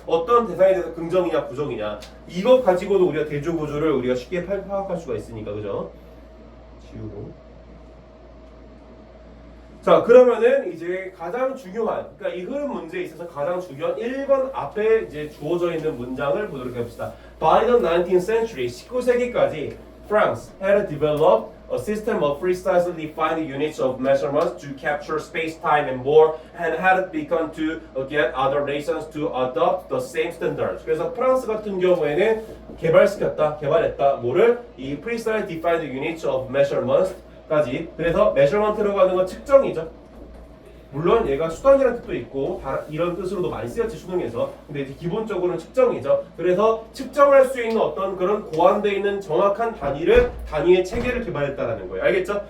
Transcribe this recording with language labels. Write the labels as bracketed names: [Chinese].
[Korean] 어떤 대상에 대해서 긍정이냐 부정이냐. 이것 가지고도 우리가 대조구조를 우리가 쉽게 파악할 수가 있으니까 그죠? 지우고. 자, 그러면은 이제 가장 중요한, 그러니까 이 흐름 문제에 있어서 가장 중요한 1번 앞에 이제 주어져 있는 문장을 보도록 해봅시다. [English] By the 19th century, [Korean] 19세기까지 [English] France had developed a system of precisely defined units of measurements to capture space, time, and more, and had begun to get other nations to adopt the same standards. [Korean] 그래서 프랑스 같은 경우에는 개발했다. 뭐를? 이 [English] precisely defined units of measurements [Korean] 까지. 그래서 measurement라고 하는 건 측정이죠. 물론 얘가 수단이라는 뜻도 있고 이런 뜻으로도 많이 쓰였지 수능에서. 근데 이제 기본적으로는 측정이죠. 그래서 측정할 수 있는 어떤 그런 고안되어 있는 정확한 단위의 체계를 개발했다라는 거예요. 알겠죠?